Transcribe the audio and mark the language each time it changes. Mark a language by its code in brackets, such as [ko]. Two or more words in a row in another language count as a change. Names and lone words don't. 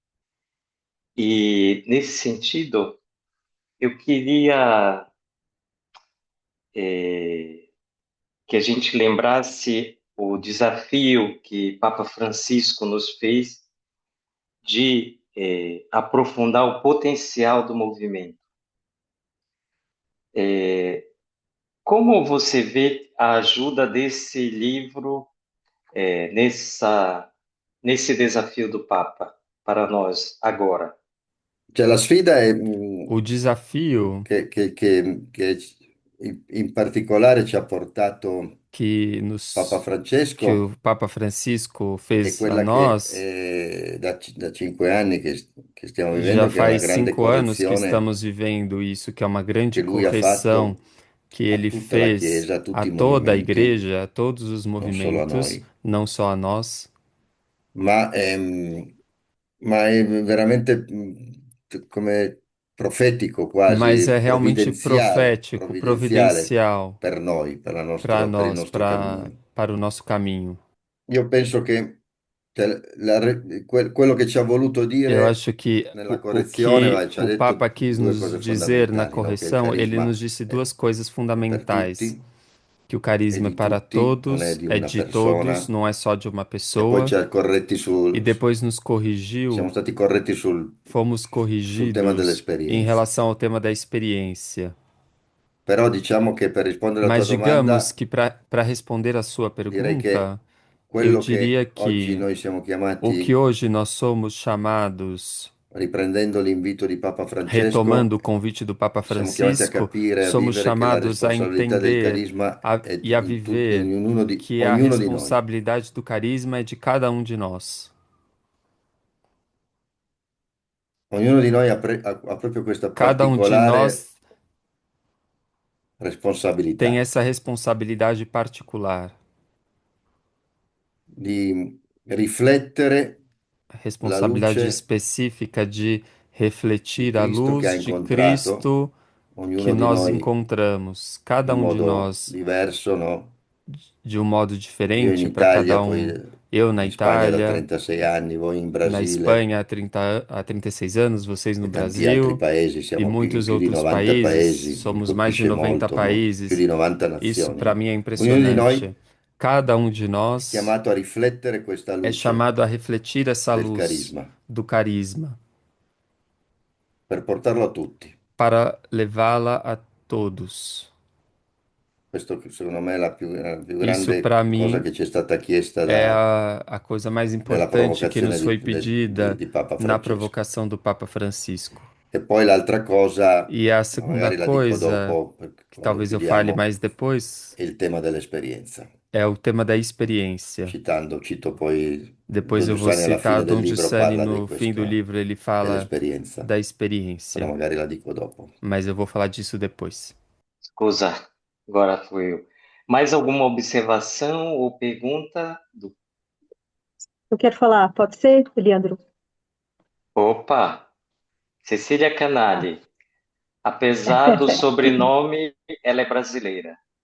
[pt] E nesse sentido, eu queria que a gente lembrasse o desafio que Papa Francisco nos fez de aprofundar o potencial do movimento. Como você vê a ajuda desse livro nesse desafio do Papa para nós agora? [it] Cioè, la sfida è [pt] O desafio [it] che in particolare ci ha portato [pt] que [it] Papa [pt] nos que [it] Francesco [pt] o Papa Francisco [it] è [pt] fez a [it] quella che [pt] nós [it] da 5 anni che stiamo [pt] já [it] vivendo, che è una [pt] faz [it] grande [pt] 5 anos que [it] correzione [pt] estamos vivendo isso, que é uma [it] che [pt] grande [it] lui ha [pt] correção [it] fatto [pt] que a ele [it] tutta la [pt] fez [it] Chiesa, a [pt] a [it] tutti i [pt] toda a [it] movimenti, [pt] igreja, a todos os [it] non solo a [pt] movimentos, [it] noi, [pt] não só a nós, [it] ma, ma è veramente come profetico, [pt] mas [it] quasi [pt] é realmente [it] provvidenziale, [pt] profético, [it] provvidenziale [pt] providencial [it] per noi, per il [pt] para nós, [it] nostro cammino. [pt] para o nosso caminho. [it] Io penso che cioè, quello che ci ha voluto [pt] Eu [it] dire [pt] acho que [it] nella [pt] o [it] correzione, [pt] que [it] ci ha [pt] o [it] detto [pt] Papa quis [it] due [pt] nos [it] cose [pt] dizer na [it] fondamentali, no? Che il [pt] correção, ele nos [it] carisma [pt] disse duas coisas [it] è per [pt] fundamentais: [it] tutti, [pt] que o [it] è [pt] carisma é [it] di [pt] para [it] tutti, non è [pt] todos, [it] di [pt] é [it] una [pt] de todos, [it] persona, [pt] não é só de uma [it] e poi [pt] pessoa, [it] ci ha corretti [pt] e depois nos [it] siamo [pt] corrigiu, [it] stati corretti [pt] fomos [it] sul tema [pt] corrigidos em [it] dell'esperienza. [pt] relação ao tema da experiência. [it] Però diciamo che per rispondere alla tua [pt] Mas digamos [it] domanda, [pt] que para responder a sua [it] direi che [pt] pergunta, eu [it] quello [pt] diria [it] che oggi [pt] que [it] noi siamo [pt] o que [it] chiamati, [pt] hoje nós somos chamados, [it] riprendendo l'invito di Papa [pt] retomando [it] Francesco, [pt] o convite do Papa [it] siamo chiamati a [pt] Francisco, [it] capire, a [pt] somos [it] vivere che la [pt] chamados a [it] responsabilità del [pt] entender [it] carisma è [pt] e a [it] in [pt] viver que a [it] ognuno di noi. [pt] responsabilidade do carisma é de cada um de nós. [it] Ognuno di noi ha proprio questa [pt] Cada um de [it] particolare [pt] nós tem [it] responsabilità [pt] essa responsabilidade particular, [it] di riflettere [pt] a [it] la [pt] responsabilidade [it] luce [pt] específica de [it] di [pt] refletir a [it] Cristo che ha [pt] luz de [it] incontrato [pt] Cristo que [it] ognuno di [pt] nós [it] noi [pt] encontramos, cada [it] in [pt] um de [it] modo [pt] nós [it] diverso, no? [pt] de um modo [it] Io in [pt] diferente para [it] Italia, [pt] cada [it] poi [pt] um. Eu na [it] in Spagna da [pt] Itália, [it] 36 anni, voi in [pt] na [it] Brasile [pt] Espanha há 36 anos, vocês no [it] e tanti altri [pt] Brasil [it] paesi, [pt] e [it] siamo in [pt] muitos [it] più di [pt] outros [it] 90 [pt] países, [it] paesi, mi [pt] somos mais de [it] colpisce [pt] 90 [it] molto, no? Più di [pt] países. [it] 90 [pt] Isso [it] nazioni, [pt] para [it] no? [pt] mim é [it] Ognuno di noi [pt] impressionante. Cada um de [it] è [pt] nós [it] chiamato a riflettere questa [pt] é [it] luce [pt] chamado a refletir essa [it] del [pt] luz [it] carisma [pt] do carisma [it] per portarlo a tutti. [pt] para levá-la a todos. [it] Questo secondo me è la più [pt] Isso [it] grande [pt] para [it] cosa [pt] mim [it] che ci è stata chiesta [pt] é a coisa mais [it] nella [pt] importante que [it] provocazione [pt] nos foi pedida [it] di Papa [pt] na [it] Francesco. [pt] provocação do Papa Francisco. [it] E poi l'altra cosa, [pt] E a [it] ma [pt] segunda [it] magari la dico [pt] coisa, [it] dopo, [pt] que [it] quando [pt] talvez eu fale [it] chiudiamo, [pt] mais depois, [it] è il tema dell'esperienza. [pt] é o tema da experiência. [it] Cito poi [pt] Depois [it] Don [pt] eu vou [it] Giussani alla [pt] citar [it] fine del [pt] Dom [it] libro [pt] Giussani [it] parla di [pt] no fim do [it] questo, [pt] livro, ele fala [it] dell'esperienza, [pt] da [it] però [pt] experiência, [it] magari la dico dopo. [pt] mas eu vou falar disso depois. Scusa, agora fui eu. Mais alguma observação ou pergunta? Eu quero falar, pode ser, Leandro? Opa, Cecília Tá. Canali. Apesar do sobrenome, ela é brasileira.